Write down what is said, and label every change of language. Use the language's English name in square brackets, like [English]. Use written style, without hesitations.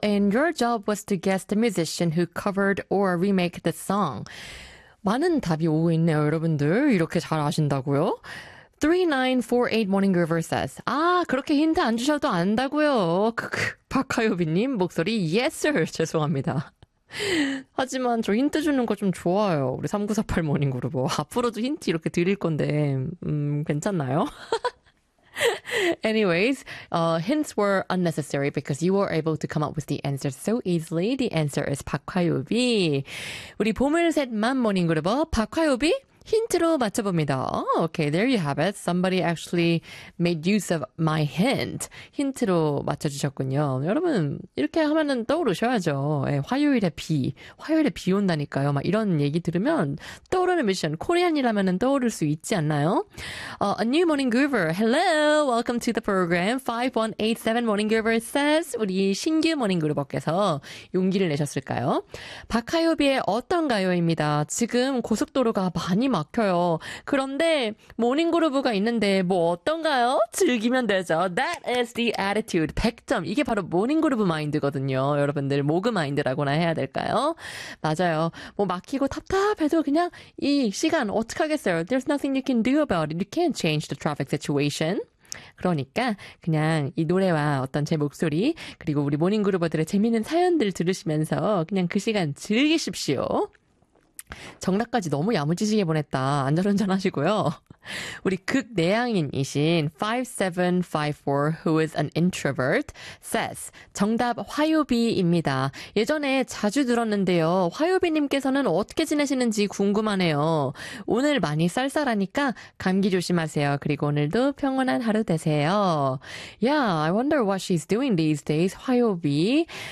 [English] And your job was to guess the musician who covered or remake the song. [Korean] 많은 답이 오고 있네요, 여러분들. 이렇게 잘 아신다고요? 3948 Morning Groover says, 아, 그렇게 힌트 안 주셔도 안다고요. 박하유비님, 목소리 [English] yes sir. [Korean] 죄송합니다. 하지만 저 힌트 주는 거 좀 좋아요. 우리 3948 Morning Groover. 앞으로도 힌트 이렇게 드릴 건데, 괜찮나요? [English] Anyways, hints were unnecessary because you were able to come up with the answer so easily. The answer is 박화요비. [Korean] 우리 봄을 샜만 모닝 그룹어 박화요비 힌트로 맞춰봅니다. [English] Oh, okay, there you have it. Somebody actually made use of my hint. [Korean] 힌트로 맞춰주셨군요. 여러분, 이렇게 하면은 떠오르셔야죠. 예, 화요일에 비, 화요일에 비 온다니까요. 막 이런 얘기 들으면 떠오르는 미션, 코리안이라면은 떠오를 수 있지 않나요? [English] A new morning groover. Hello, welcome to the program. 5187 morning groover says, [Korean] 우리 신규 morning groover께서 용기를 내셨을까요? 박하요비의 어떤가요입니다. 지금 고속도로가 많이 막혀요. 그런데 모닝그루브가 있는데 뭐 어떤가요? 즐기면 되죠. [English] That is the attitude. 100점. [Korean] 이게 바로 모닝그루브 마인드거든요. 여러분들 모그 마인드라고나 해야 될까요? 맞아요. 뭐 막히고 답답해도 그냥 이 시간 어떡하겠어요. [English] There's nothing you can do about it. You can't change the traffic situation. [Korean] 그러니까 그냥 이 노래와 어떤 제 목소리 그리고 우리 모닝그루버들의 재미있는 사연들 들으시면서 그냥 그 시간 즐기십시오. 정답까지 너무 야무지시게 보냈다. 안전운전 하시고요. 우리 극내향인이신 5754 [English] who is an introvert says [Korean] 정답 화요비입니다. 예전에 자주 들었는데요. 화요비님께서는 어떻게 지내시는지 궁금하네요. 오늘 많이 쌀쌀하니까 감기 조심하세요. 그리고 오늘도 평온한 하루 되세요. [English] Yeah, I wonder what she's doing these days, 화요비.